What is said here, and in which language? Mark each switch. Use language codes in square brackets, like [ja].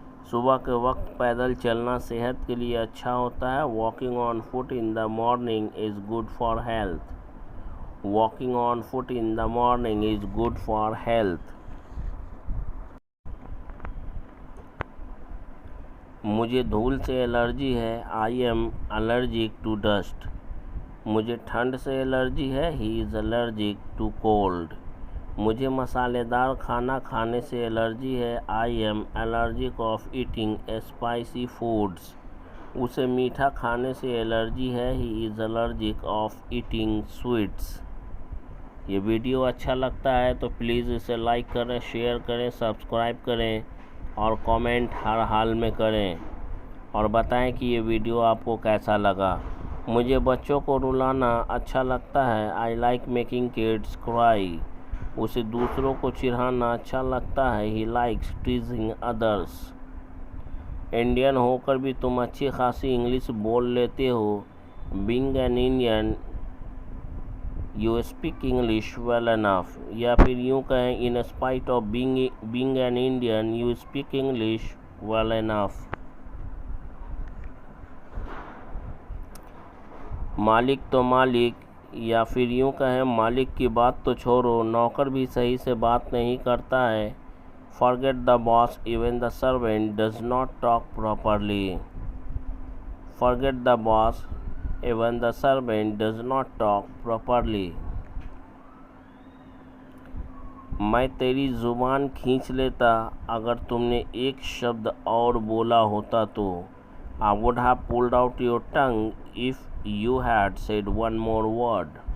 [hi] सुबह के वक्त पैदल चलना सेहत के लिए अच्छा होता है। [en] Walking on foot in the morning is good for health. Walking on foot in the morning is good for health. [hi] मुझे धूल से एलर्जी है। [en] I am allergic to dust. [hi] मुझे ठंड से एलर्जी है। [en] He is allergic to cold. [hi] मुझे मसालेदार खाना खाने से एलर्जी है। [en] I am allergic of eating spicy foods. [hi] उसे मीठा खाने से एलर्जी है। [en] He is allergic of eating sweets. [hi] ये वीडियो अच्छा लगता है तो प्लीज़ इसे लाइक करें, शेयर करें, सब्सक्राइब करें और कमेंट हर हाल में करें और बताएं कि ये वीडियो आपको कैसा लगा। मुझे बच्चों को रुलाना अच्छा लगता है। [en] I like making kids cry. [hi] उसे दूसरों को चिढ़ाना अच्छा लगता है। [en] He likes teasing others. [hi] Indian होकर भी तुम अच्छी खासी इंग्लिश बोल लेते हो। [en] Being an Indian, you speak English well enough. [hi] या फिर यूँ कहें [en] In spite of being an Indian, you speak English well enough. [hi] मालिक तो मालिक, या फिर यूँ कहें मालिक की बात तो छोड़ो, नौकर भी सही से बात नहीं करता है। [en] Forget the boss, even the servant does not talk properly. Forget the boss, even the servant does not talk properly. [hi] मैं तेरी ज़ुबान खींच लेता अगर तुमने एक शब्द और बोला होता तो। [en] I would have pulled out your tongue if you had said one more word.